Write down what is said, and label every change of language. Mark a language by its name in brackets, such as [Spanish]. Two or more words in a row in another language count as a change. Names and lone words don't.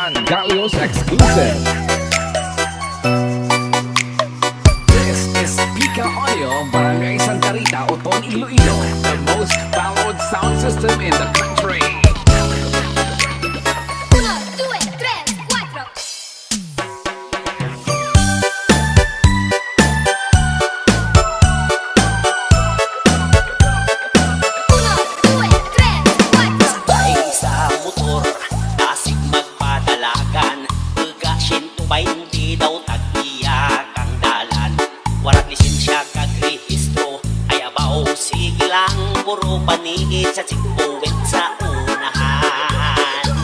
[English] Gallios exclusive. This is Pika Audio, Barangay Santa Rita, Oton, Iloilo, the most followed sound system in the country. [Spanish] Uno, due, tres, cuatro. Uno, due, tres, cuatro. [Hiligaynon] Sabay sa motor, kasig magpadalagan. Pagka 120 daw tag-iya kang dalan. Warat lisensya kag rehistro, ay abaw sige lang. Puro paningit sa sigbuwit sa unahan.